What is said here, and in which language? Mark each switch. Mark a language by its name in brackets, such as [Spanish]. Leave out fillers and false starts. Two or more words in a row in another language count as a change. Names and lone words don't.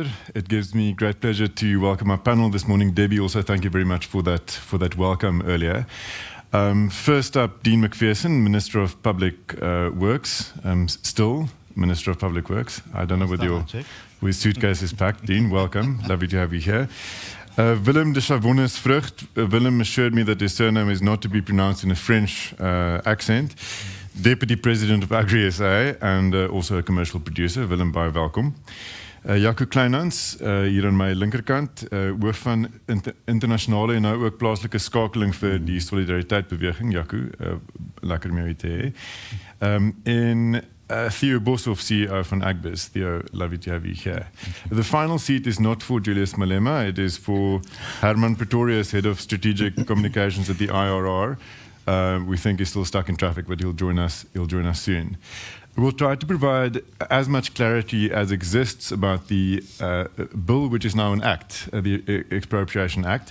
[English] It gives me great pleasure to welcome our panel this morning. Debbie, also thank you very much for that welcome earlier. First up, Dean McPherson, Minister of Public Works. Still Minister of Public Works. I don't know whether your suitcase is packed. Dean, welcome. Lovely to have you here. Willem de Chavannes Vrucht. Willem assured me that his surname is not to be pronounced in a French accent. Deputy President of Agri-SA and also a commercial producer. [Afrikaans] Willem, baie welkom. Jaco Kleinhans, hier aan my linkerkant, hoof van internasionale en nou ook plaaslike skakeling vir die solidariteitsbeweging. Jaco, lekker om jou te hê. En Theo Boshoff, CEO van Agbiz. Theo, [English] lovely to have you here. The final seat is not for Julius Malema, it is for Herman Pretorius, Head of Strategic Communications at the IRR. We think he's still stuck in traffic, but he'll join us soon. We'll try to provide as much clarity as exists about the bill, which is now an act, the Expropriation Act.